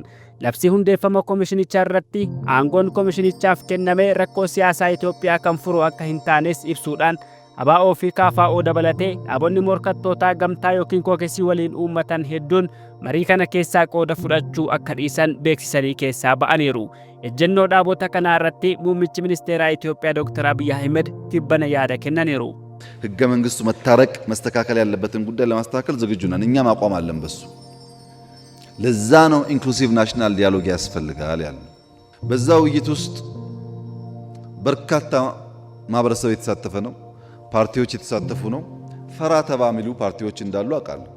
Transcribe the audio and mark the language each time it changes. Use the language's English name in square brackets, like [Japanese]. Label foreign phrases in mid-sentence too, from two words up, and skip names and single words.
[Oromo] Labsii hundeeffama komishinichaa irratti aangoon komishinichaaf kenname rakkoo siyaasaa Itoophiyaa kan furu akka hin taanes ibsuudhaan ABO fi KFO dabalatee dhaabonni morkattootaa gamtaa yookiin kookesii waliin uummatan hedduun marii kana keessaa qooda fudhachuu akka dhiisan beeksisanii keessaa ba'aniiru. Ejjennoo dhaabota kanaa irratti muummichi ministeeraa Itoophiyaa Dr. Abiy Ahmed tibbana yaada kennaniiru. [Amharic] ህገ መንግስቱ መታረቅ መስተካከል ያለበትን ጉዳይ ለማስተካከል ዝግጁ ነን። እኛም አቋም አለን በሱ። ለዛ ነው [English] inclusive national dialogue [Amharic] ያስፈልጋል ያለው። በዛ ውይይት ውስጥ በርካታ ማህበረሰብ የተሳተፈ ነው። ፓርቲዎች የተሳተፉ ነው። ፈራ ተባ የሚሉ ፓርቲዎች እንዳሉ አውቃለሁ።